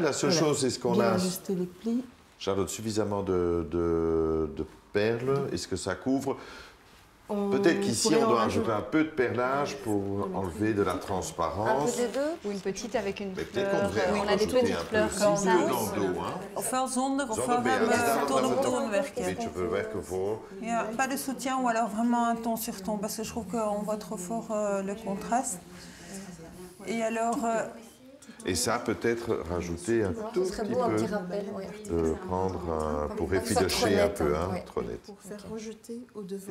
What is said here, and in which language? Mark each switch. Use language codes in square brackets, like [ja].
[fr] La seule chose, c'est ce qu'on a... Ajuster les plis. Charlotte, suffisamment de perles. Est-ce que ça couvre? Peut-être qu'ici, on doit ajouter un peu de perlage pour enlever de la transparence. Un peu des deux? Ou une petite avec une fleur. On a des petites fleurs comme ça. [nl] Ofwel zonder, ofwel hebben toon op toon werken. Een beetje verwerken voor. [fr] Ja, pas de soutien ou alors vraiment un ton sur ton, parce que je trouve qu'on voit trop fort le contraste. Et alors... Et ça, peut-être rajouter un tout petit peu, prendre pour effilocher un peu, hein, trop net. Pour faire rejeter au devant.